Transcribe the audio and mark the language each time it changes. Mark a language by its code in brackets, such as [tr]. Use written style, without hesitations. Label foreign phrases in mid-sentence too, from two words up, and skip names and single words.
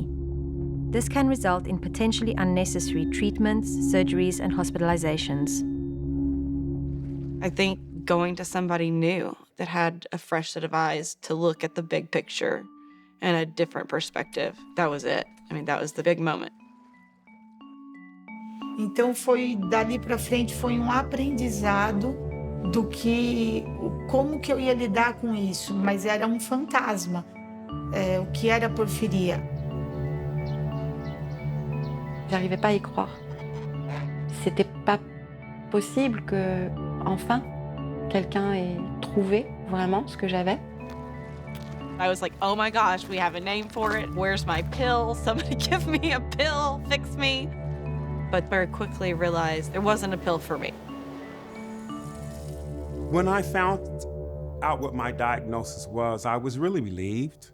[en] This can result in potentially unnecessary treatments, surgeries, and hospitalizations. I think going to somebody new that had a fresh set of eyes to look at the big picture and a different perspective, that was it. I mean, that was the big moment. [pt] Então dali para frente foi aprendizado do que como que eu ia lidar com isso, mas era fantasma. O que era porfiria? [fr] J'arrivais pas à y croire. C'était pas possible que, enfin, quelqu'un ait trouvé vraiment ce que j'avais. [en] I was like, oh my gosh, we have a name for it. Where's my pill? Somebody give me a pill, fix me. But very quickly realized there wasn't a pill for me. When I found out what my diagnosis was, I was really relieved.